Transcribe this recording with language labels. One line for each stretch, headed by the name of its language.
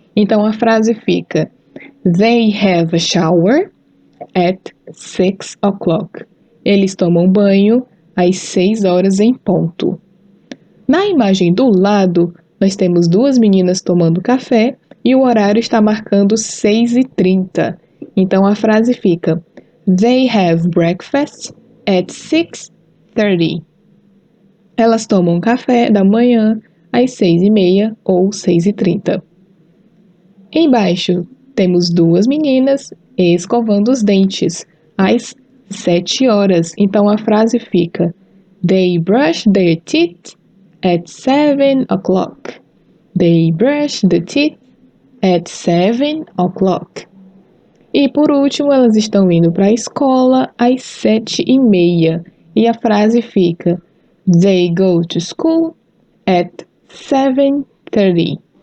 Portuguese: Então, a frase fica:
English: They have a shower at 6 o'clock.
Portuguese: Eles tomam banho às 6 horas em ponto. Na imagem do lado, nós temos duas meninas tomando café e o horário está marcando 6h30. Então a frase fica:
English: They have breakfast at 6:30.
Portuguese: Elas tomam café da manhã às 6h30 ou 6h30. Embaixo, temos duas meninas escovando os dentes às 7 horas. Então a frase fica:
English: They brush their teeth at 7 o'clock. They brush the teeth at 7 o'clock.
Portuguese: E por último, elas estão indo para a escola às 7h30. E a frase fica:
English: They go to school at 7:30.